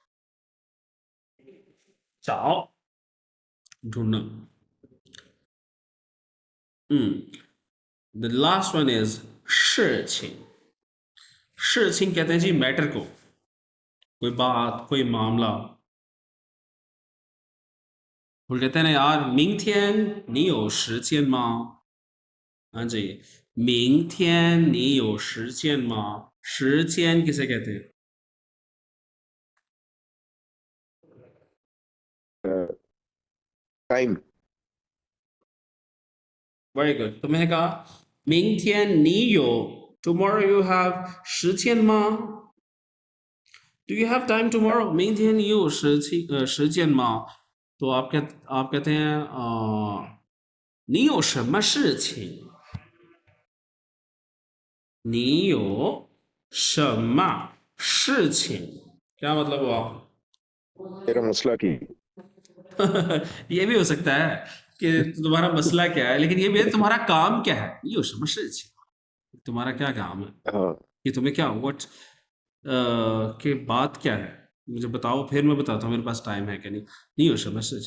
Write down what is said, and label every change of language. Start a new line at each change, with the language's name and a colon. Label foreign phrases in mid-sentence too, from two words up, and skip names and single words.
Hindi: चाओ ढूंढना
English: the last one is
Hindi: 事情 कहते हैं जी मैटर को कोई बात कोई मामला वो कहते हैं ना यार
Chinese: 明天你有时间吗
Hindi: हाँ जी
Chinese: 明天你有时间吗时间
Hindi: किसे कहते हैं टाइम
English: very good
Hindi: तो मैंने कहा
Chinese: 明天你有
English: tomorrow you have
Chinese: 时间吗
English: Do you have time tomorrow
Chinese: 明天你有时间吗
Hindi: तो आप कहते हैं
Chinese: 你有什么事情你有什么事情
Hindi: क्या मतलब हुआ तेरा मसला की ये भी हो सकता है कि तुम्हारा मसला क्या है लेकिन ये भी है तुम्हारा काम क्या है ये हो समझ तुम्हारा क्या काम है हाँ कि तुम्हें क्या व्हाट के बात क्या है मुझे बताओ फिर मैं बताता हूँ मेरे पास टाइम है कि नहीं हो समझ